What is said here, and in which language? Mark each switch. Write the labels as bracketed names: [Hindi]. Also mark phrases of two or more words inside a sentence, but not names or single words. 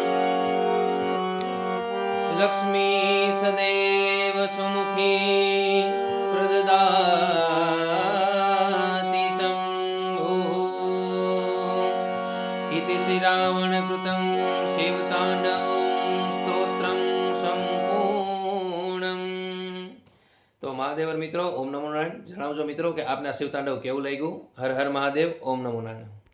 [Sanskrit] लक्ष्मी सदैव सुमुखी प्रददाति इति श्रीरावणकृतं शिवताण्डवं स्तोत्रं સંપૂર્ણમ। [Gujarati] તો મહાદેવર મિત્રો, [Sanskrit] ઓમ નમો નારાયણ। [Gujarati] જણાવજો મિત્રો કે આપને આ શિવતાંડવ કેવું લાગ્યું। [Sanskrit] હર હર મહાદેવ, ઓમ નમો નારાયણ।